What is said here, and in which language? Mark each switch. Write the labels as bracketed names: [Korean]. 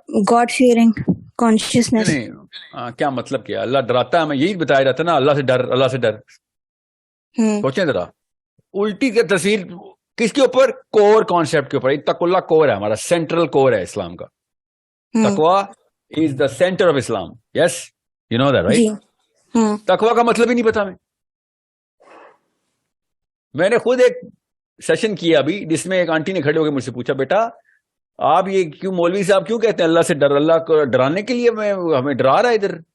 [English] God fearing consciousness. [Urdu] نہیں کیا مطلب کیا؟ اللہ ڈراتا ہے ہمیں، یہی بتایا جاتا ہے نا، اللہ سے ڈر، اللہ سے ڈر. سوچیں ذرا، الٹی کی تصویر کس کے اوپر؟ کور کانسیپٹ کے اوپر. اتق اللہ کور ہے ہمارا، سینٹرل کور ہے اسلام کا. [English] تقوی is the centre of Islam. Yes you know that right. [Urdu] تقوی کا مطلب ہی نہیں پتا میں نے خود ایک سیشن کیا ابھی جس میں ایک آنٹی نے کھڑے ہو کے مجھ سے پوچھا، بیٹا آپ یہ کیوں مولوی صاحب کیوں کہتے ہیں اللہ سے ڈر؟ اللہ کو ڈرانے کے لیے ہمیں ڈرا رہا ہے ادھر.